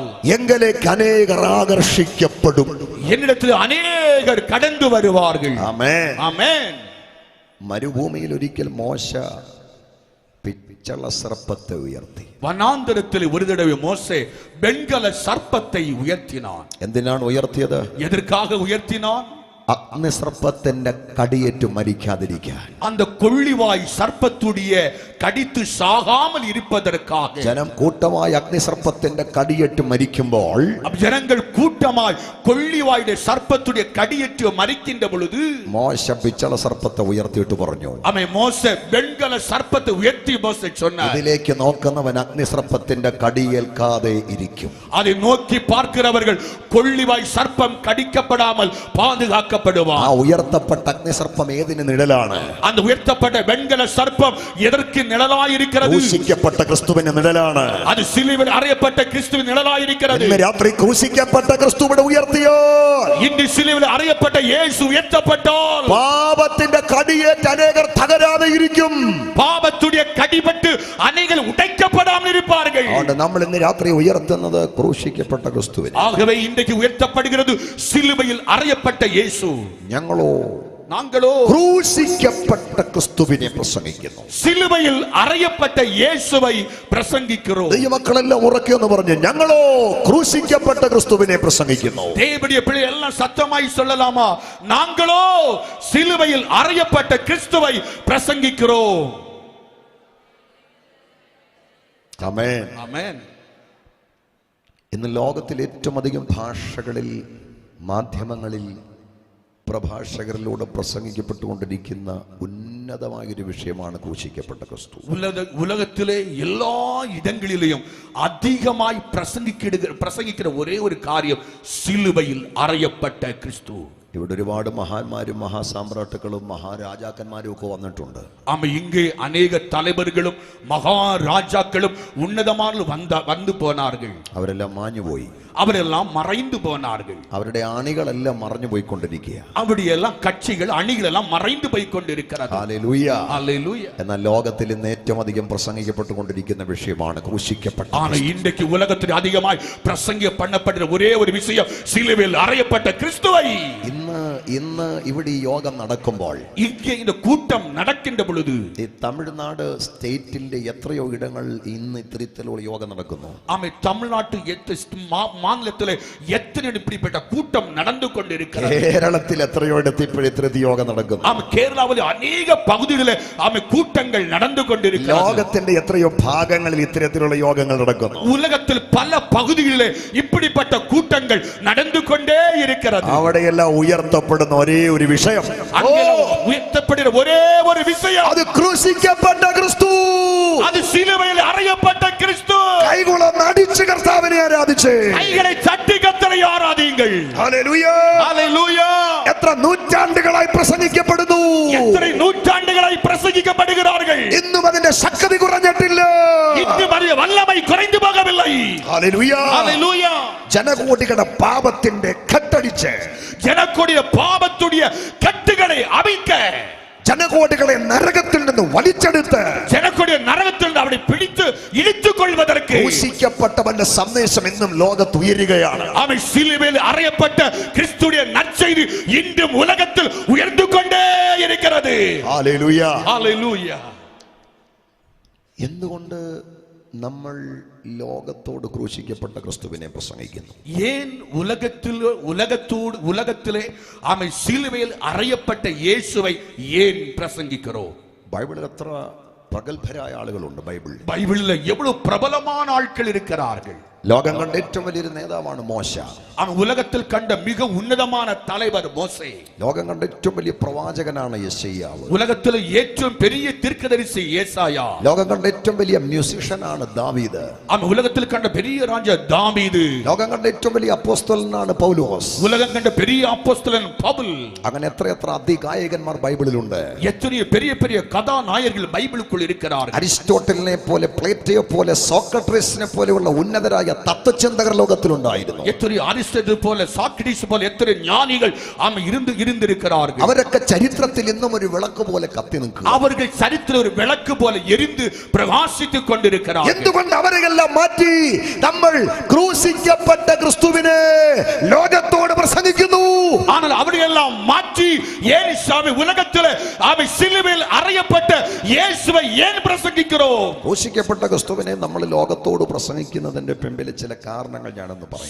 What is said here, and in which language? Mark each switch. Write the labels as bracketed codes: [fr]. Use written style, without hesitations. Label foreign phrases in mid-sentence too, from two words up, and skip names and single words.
[ml] എങ്കിലേക്ക് അനേകർ ആകർഷിക്കപ്പെടും. [ta] என்னிடத்தில் அநேகர் கடந்து வருவார்கள். [ml] ആമേൻ. [ta] ஆமென். [ml] മരുഭൂമിയിൽ ഒരിക്കൽ മോശ പിച്ചള സർപ്പത്തെ ഉയർത്തി. [ta] வனாந்தரத்தில் ஒரு தடவை மோசே வெண்கல சர்ப்பத்தை உயர்த்தினான். [ml] എന്തിനാണ് ഉയർത്തിയത്? [ta] எதற்காக உயர்த்தினான்? [ml] അഗ്നിസർപ്പത്തിന്റെ കടിയേറ്റു മരിക്കാതിരിക്കാൻ. [ta] அந்த கொள்ளிவாய் சர்ப்பத்துடைய கடித்து சாகாமல் இருப்பதற்காக. [ml] ജനം കൂട്ടമായി അഗ്നിസർപ്പത്തിന്റെ കടിയേറ്റു മരിക്കുമ്പോൾ [ta] ஜனங்கள் கூட்டமாய் கொள்ளிவாயுடைய சர்ப்பத்துடைய கடியேற்று மரிக்கின்ற பொழுது [ml] മോശ പിച്ചള സർപ്പത്തെ ഉയർത്തിയിട്ട് പറഞ്ഞു, [ta] மோசே வெண்கல சர்ப்பத்தை உயர்த்தி மோசே சொன்னார், [ml] ഇതിലേക്ക് നോക്കുന്നവൻ അഗ്നിസർപ്പത്തിന്റെ കടിയേൽക്കാതെ ഇരിക്കും. [ta] அதை நோக்கி பார்க்கிறவர்கள் கொள்ளிவாய் சர்ப்பம் கடிக்கப்படாமல் பாதுகாக்கப்படுவார். [ml] ആ ഉയർത്തപ്പെട്ട അഗ്നിസർപ്പം ഏതിന് നിഴലാണ്? [ta] அந்த உயர்த்தப்பட்ட வெண்கல சர்ப்பம் எதற்கு நிழலாயிருக்கிறது? [ml] ക്രൂശിക്കപ്പെട്ട ക്രിസ്തുവിന്റെ നിഴലാണ്. [ta] அது சிலுவையில் அறையப்பட்ட கிறிஸ்துவின் நிழலாயிருக்கிறது. [ml] ഇന്ന് രാത്രി ക്രൂശിക്കപ്പെട്ട ക്രിസ്തുവിടെ ഉയർത്തിയോ, [ta] இன்று சிலுவையில் அறையப்பட்ட இயேசு உயர்த்தப்பட்டால் [ml] പാപത്തിന്റെ കടിയേറ്റ് അനേകർ തകരാതെ ഇരിക്കും. [ta] பாவத்துடைய கடிபட்டு அநேகர் உடைக்கப்படாமல் இருப்பார்கள். [ml] അതുകൊണ്ട് നമ്മൾ ഇന്ന് രാത്രി ഉയർത്തുന്നത് ക്രൂശിക്കപ്പെട്ട ക്രിസ്തുവിനെ. [ta] ஆகவே இன்றைக்கு உயர்த்தப்படுகிறது சிலுவையில் அறையப்பட்ட இயேசு. [ml] நாங்களோ ക്രൂശിക്കപ്പെട്ട ക്രിസ്തുവിനെ പ്രസംഗിക്കുന്നു. [ta] சிலுவையில் அறையப்பட்ட இயேசுவை பிரசங்கிக்கிறோம். [ml] ദൈവമക്കളെല്ലാം ഉറക്കെ എന്ന് പറഞ്ഞു, ഞങ്ങളോ ക്രൂശിക്കപ്പെട്ട ക്രിസ്തുവിനെ പ്രസംഗിക്കുന്നു. [ta] தேவனுடைய பிள்ளை எல்லாம் சத்தமாய் சொல்லலாமா? நாங்களோ சிலுவையில் அறையப்பட்ட கிறிஸ்துவை பிரசங்கிக்கிறோம். [ml] ആമേൻ. [ta] ஆமென். [ml] ഇന്ന് ലോകത്തിൽ ഏറ്റവും അധികം ഭാഷകളിൽ, മാധ്യമങ്ങളിൽ, പ്രഭാഷകരിലൂടെ പ്രസംഗിക്കപ്പെട്ടുകൊണ്ടിരിക്കുന്ന ഉന്നതമായൊരു വിഷയമാണ് ക്രൂശിക്കപ്പെട്ട ക്രിസ്തു. [ta] உலகத்திலே எல்லா இடங்களிலும் அதிகமாய் பிரசங்கிக்கிற ஒரே ஒரு காரியம் சிலுவையில் அறையப்பட்ட கிறிஸ்து. [ml] ഇവിടെ ഒരുപാട് മഹാന്മാരും മഹാസാമ്രാട്ടുക്കളും മഹാരാജാക്കന്മാരും ഒക്കെ വന്നിട്ടുണ്ട്. [ta] ஆமா, இங்கே அநேக தலைவர்களும் மகாராஜாக்களும் உன்னதமான வந்து போனார்கள். [ml] അവരെല്ലാം മാഞ്ഞുപോയി. [ta] அவரெல்லாம் மறைந்து போனார்கள். [ml] അവരുടെ അണികളെല്ലാം മറഞ്ഞു പോയിക്കൊണ്ടിരിക്കുക. [ta] அப்படியெல்லாம் கட்சிகள் அணிகள் எல்லாம் மறைந்து போய் கொண்டிருக்கிறது. [ml] ഹല്ലേലൂയ. [ta] ஹல்லேலூயா. [ml] എന്നാൽ ലോകത്തിൽ ഇന്ന് ഏറ്റവും അധികം പ്രസംഗിക്കപ്പെട്ടുകൊണ്ടിരിക്കുന്ന വിഷയമാണ് ക്രൂശിക്കപ്പെട്ട. [ta] ஆனா இன்றைக்கு உலகத்தில் அதிகமாய் பிரசங்கம் பண்ணப்படுற ஒரே ஒரு விஷயம் சிலுவையில் அறையப்பட்ட கிறிஸ்துவை. [ml] ഇന്ന് ഇവിടെ ഈ യോഗം നടക്കുമ്പോൾ, [ta] இங்கே இந்த கூட்டம் நடக்கின்ற பொழுது, [ml] ഈ തമിഴ്നാട് സ്റ്റേറ്റിന്റെ എത്രയോ ഇടങ്ങൾ ഇന്ന് ഇത്തരത്തിലുള്ള യോഗം നടക്കുന്നു. [ta] ஆமே, தமிழ்நாட்டு மாநிலத்திலே எத்தனை இப்படிப்பட்ட கூட்டம் நடந்து கொண்டிருக்கிறது. [ml] കേരളത്തിൽ എത്രയോ ഇടത്ത് ഇത്തരത്തിൽ യോഗം നടക്കുന്നു. [ta] ஆமே, கேரளாவில் அநேக பகுதிகளிலே ஆமே கூட்டங்கள் நடந்து கொண்டிருக்கிறது. [ml] ലോകത്തിന്റെ എത്രയോ ഭാഗങ്ങളിൽ ഇത്തരത്തിലുള്ള യോഗങ്ങൾ നടക്കുന്നു. [ta] உலகத்தில் பல பகுதிகளிலே இப்படிப்பட்ட கூட்டங்கள் நடந்து கொண்டே இருக்கிறது. [ml] അവിടെയെല്ലാം ഉയർത്തപ്പെടുന്ന ഒരേ ഒരു വിഷയം, [ta] உயர்த்தப்படுகிற ஒரே ஒரு விஷயம், [ml] അത് ക്രൂശിക്കപ്പെട്ട ക്രിസ്തു. [ta] அது சிலுவையில் அறையப்பட்ட கிறிஸ்து. [ml] കൈകുളം അടിച്ച് കർത്താവിനെ ആരാധിച്ച്, [ta] கைகளை தட்டி கர்த்தரை கர்த்தரை ஆராதியுங்கள். [ml] ഹല്ലേലൂയ. [ta] ஹalleluya. [ml] എത്ര നൂറ്റാണ്ടുകളായി പ്രസംഗിക്കപ്പെടുന്നു, [ta] எத்தனை நூற்றாண்டுகளாய் பிரசங்கிக்கப்படுகிறார்கள். [ml] ഇന്നും അതിന്റെ ശക്തി കുറഞ്ഞിട്ടില്ല. [ta] இன்னும் அது வல்லமை குறைந்து போகவில்லை. [ml] ഹല്ലേലൂയ. [ta] ஹalleluya. [ml] ജനകോടികളുടെ പാപത്തിന്റെ കെട്ടടിച്ച്, [ta] ஜனக்கூடிய பாவத்துடைய கட்டுகளை அவிழ்க்க, [ml] ജനകോടികളെ നരകത്തിൽ നിന്ന് വലിച്ചെടുത്ത് [ta] ஜனக்கூடிய நரகத்தில் இருந்து அவனை பிடித்து இழுத்துக் கொள்வதற்கு [ml] ക്രൂശിക്കപ്പെട്ടവന്റെ സന്ദേശം ഇന്നും ലോകത്ത് ഉയരുകയാണ്. [ta] அவன் சிலுவையில் அறையப்பட்ட கிறிஸ்துவின் நற்செய்தி இன்றும் உலகத்தில் உயர்ந்து கொண்டே இருக்கிறது. [ml] ഹല്ലേലൂയ. [ta] ஹalleluya. [ml] എന്തുകൊണ്ട് നമ്മൾ ലോകത്തോട് ക്രൂശിക്കപ്പെട്ട ക്രിസ്തുവിനെ പ്രസംഗിക്കുന്നു? [ta] ஏன் உலகத்திலே அவன் சிலுவையில் அறையப்பட்ட இயேசுவை ஏன் பிரசங்கிக்கிறோம்? [ml] ബൈബിളിൽ എത്ര പ്രഗത്ഭരായ ആളുകളുണ്ട്. [ta] பைபிள்ல எவ்வளவு பிரபலமான ஆட்கள் இருக்கிறார்கள். [ml] ലോകം കണ്ട ഏറ്റവും വലിയൊരു നേതാവാണ് മോശ. [ta] அவன் உலகத்தில் கண்ட மிக உன்னதமான தலைவர் மோசே. [ml] ലോകം കണ്ട ഏറ്റവും വലിയ പ്രവാചകനാണ് യെശയ്യാവ്. [ta] உலகத்தில் ഏറ്റവും பெரிய தீர்க்கதரிசி ஏசாயா. [ml] ലോകം കണ്ട ഏറ്റവും വലിയ മ്യൂസിഷ്യനാണ് ദാവീദ്. [ta] அவன் உலகத்தில் கண்ட பெரிய ராஜா தாவீது. [ml] ലോകം കണ്ട ഏറ്റവും വലിയ അപ്പോസ്തലനാണ് പൗലോസ്. [ta] உலகம் கண்ட பெரிய அப்போஸ்தலன் பவுல். [ml] അങ്ങനെ എത്ര അതികായകന്മാർ ബൈബിളിലുണ്ട്. [ta] எத்தனை பெரிய பெரிய கதாநாயகர்கள் பைபிளுக்குள் இருக்கிறார்கள். [ml] അരിസ്റ്റോട്ടലിനെ പോലെ, പ്ലേറ്റോയെ പോലെ, സോക്രട്ടീസിനെ പോലെയുള്ള ഉന്നതരായ തത്വചിന്തകർ ലോകത്തിലുണ്ടായിരുന്നു. [ta] எத்தனை அரிஸ்டாட்டில் போல, சாக்ரடீஸ் போல எத்தனை ஞானிகள் இருந்திருக்கிறார்கள். [ml] അവരൊക്കെ ചരിത്രത്തിൽ ഇന്നും ഒരു വിളക്ക് പോലെ കത്തി നിൽക്കും. [ta] அவர்கள் சரித்திரம் ஒரு விளக்கு போல எரிந்து பிரகாசித்துக் கொண்டிருக்கிறார்கள். [ml] എന്തുകൊണ്ട് അവരെല്ലാം മാറ്റി നമ്മൾ ക്രൂശിക്കപ്പെട്ട ക്രിസ്തുവിനെ ലോകത്തോട് പ്രസംഗിക്കുന്നു? [ta] ஆனால் அவரையெல்லாம் மாற்றி ஏன் சாமி உலகத்தில் அவன் சிலுவையில் அறையப்பட்ட இயேசுவை ஏன் பிரசங்கிக்கிறோம்? [ml] ക്രൂശിക്കപ്പെട്ട ക്രിസ്തുവിനെ നമ്മൾ ലോകത്തോട് പ്രസംഗിക്കുന്നതിന്റെ പിന്നിൽ ചില കാരണങ്ങൾ ഞാനെന്ന് പറയാം.